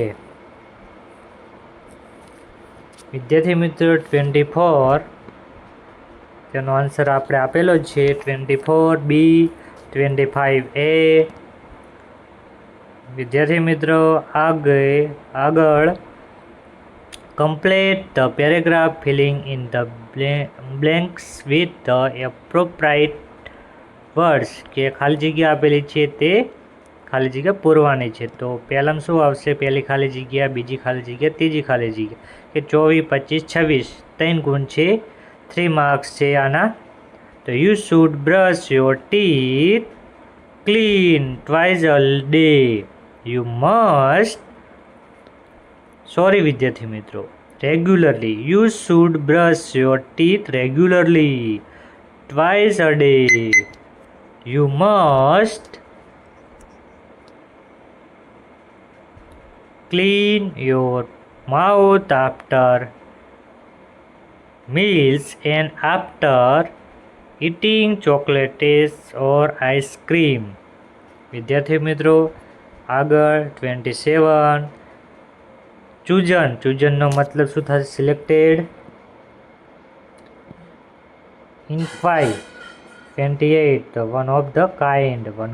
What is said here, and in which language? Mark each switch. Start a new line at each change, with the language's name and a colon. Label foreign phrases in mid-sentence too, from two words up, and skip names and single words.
Gujarati: વિદ્યાર્થી મિત્રો 24 તેનો આન્સર આપણે આપેલો છે 24 બી. 25 એ. વિદ્યાર્થી મિત્રો આગળ
English: complete the paragraph filling in the blanks with the appropriate words.
Gujarati: કે ખાલી જગ્યા આપેલી છે તે ખાલી જગ્યા પૂરવાની છે. તો પહેલામાં શું આવશે? પહેલી ખાલી જગ્યા, બીજી ખાલી જગ્યા, ત્રીજી ખાલી જગ્યા. કે 24, 25, 26 3 ગુણ છે, 3 માર્ક્સ છે આના.
English: તો you should brush your teeth clean twice a day. you must
Gujarati: વિદ્યાર્થી મિત્રો
English: રેગ્યુલરલી. you should brush your teeth regularly twice a day. you must clean your mouth after meals and after eating chocolates or ice cream.
Gujarati: વિદ્યાર્થી મિત્રો આગળ 27 ચૂઝનનો મતલબ શું થશે?
English: selected. inquire 28 one of the kind.